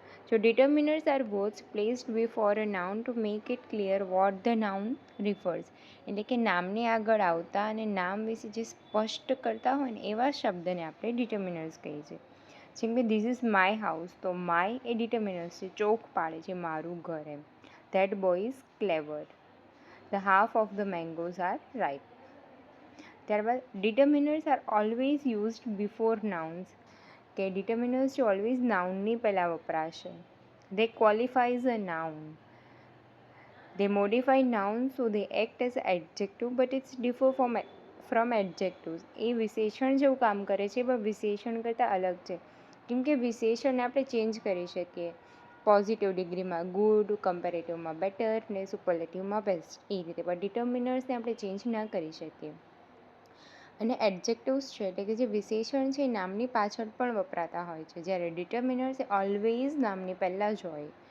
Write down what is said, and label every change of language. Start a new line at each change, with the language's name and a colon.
English: So determiners are words placed before a noun to make it clear what the noun refers.
Gujarati: એટલે કે નામની આગળ આવતા અને નામ વિશે જે સ્પષ્ટ કરતા હોય ને એવા શબ્દને આપણે ડિટર્મિનર્સ કહીએ છીએ. જેમ કે
English: this is my house,
Gujarati: તો માય એ ડિટર્મિનર્સ છે, ચોક પાડે છે મારું ઘર એમ.
English: That boy is clever. The half of the mangoes are ripe. ત્યારબાદ determiners are always used before nouns,
Gujarati: કે ડિટર્મિનર્સ છે ઓલવેઝ નાઉનની પહેલાં વપરાશે.
English: They qualifies a noun. They modify nouns so they act as adjective but it's differ from adjectives.
Gujarati: એ વિશેષણ જેવું કામ કરે છે પણ વિશેષણ કરતાં અલગ છે. કેમ કે વિશેષણને આપણે ચેન્જ કરી શકીએ. પોઝિટિવ ડિગ્રીમાં ગુડ, કમ્પેરેટિવમાં બેટર ને સુપરલેટિવમાં બેસ્ટ, એ રીતે. પણ ડિટર્મિનર્સને આપણે ચેન્જ ના કરી શકીએ. અને એડજેક્ટિવ્સ છે એટલે કે જે વિશેષણ છે એ નામની પાછળ પણ વપરાતા હોય છે, જ્યારે ડિટર્મિનર્સ એ ઓલવેઝ નામની પહેલાં જ હોય.